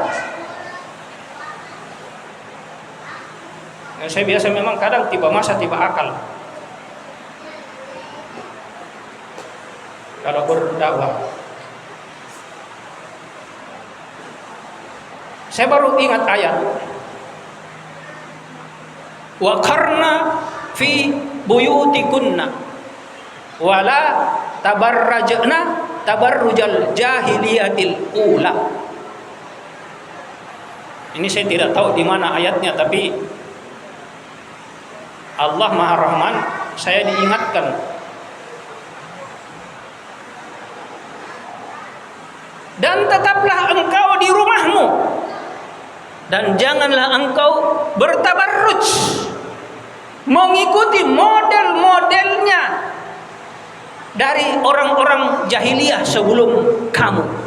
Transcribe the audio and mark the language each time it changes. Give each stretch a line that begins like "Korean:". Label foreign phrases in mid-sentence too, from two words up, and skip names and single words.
Indonesian: Saya biasa memang kadang tiba masa tiba akal kalau berdakwah. Saya baru ingat ayat
Arabic: وقرن في بيوتكن ولا تبرجن تبرج الجاهلية الأولى.
Indonesian: Ini saya tidak tahu di mana ayatnya, tapi Allah Maha Rahman, saya diingatkan. Dan tetaplah engkau di rumahmu, dan janganlah engkau bertabarruj, mengikuti model-modelnya dari orang-orang jahiliyah sebelum kamu.